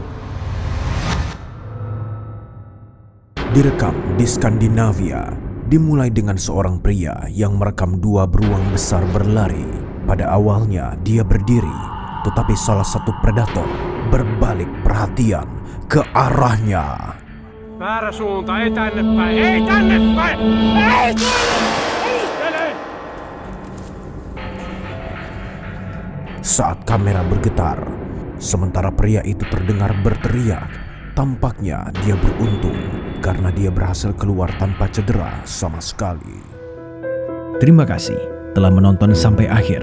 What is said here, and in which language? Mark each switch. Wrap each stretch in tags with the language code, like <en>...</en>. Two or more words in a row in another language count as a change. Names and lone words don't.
<id>Direkam di Skandinavia, dimulai dengan seorang pria yang merekam dua beruang besar berlari. Pada awalnya dia berdiri, tetapi salah satu predator berbalik perhatian ke arahnya.</id> <fi>Väärä suunta, ei tänne päin, ei tänne päin! Ei! Tänne!</fi> <id>Saat kamera bergetar, sementara pria itu terdengar berteriak, tampaknya dia beruntung karena dia berhasil keluar tanpa cedera sama sekali. Terima kasih telah menonton sampai akhir.</id>